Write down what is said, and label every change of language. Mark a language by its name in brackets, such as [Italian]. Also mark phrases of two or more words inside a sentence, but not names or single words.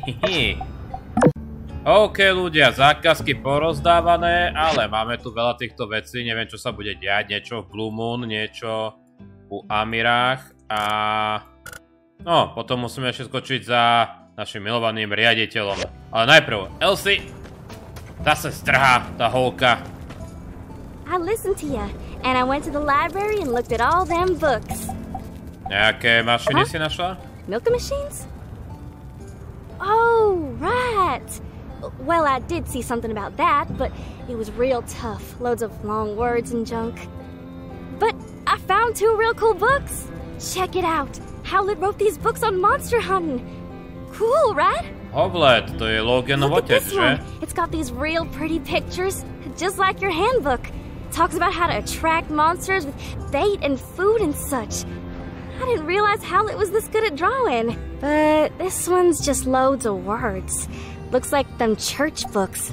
[Slovak] OK, ľudia, zákazky porozdávané, ale máme tu veľa týchto vecí, neviem, čo sa bude diať, niečo v Blue Moon, niečo u Amirách a... No, potom musíme ešte skočiť za našim milovaným riaditeľom. Ale najprv, Elsie, zase strhá tá holka. [English] I listened to you, and I went to the library and looked at all them books. [Slovak] Nejaké mašiny si našla? [English] Milking machines? Oh, right. Well, I did see something about that, but it was real tough. Loads of long words and junk. But I found 2 real cool books. Check it out. Howlett wrote these books on monster hunting. Cool, right? [Slovak] Howlett, to je Loganov otec, že? [English] It's got these real pretty pictures, just like your handbook. Talks about how to attract monsters with bait and food and such. I didn't realize Howlett was this good at drawing. But this one's just loads of words. Looks like them church books.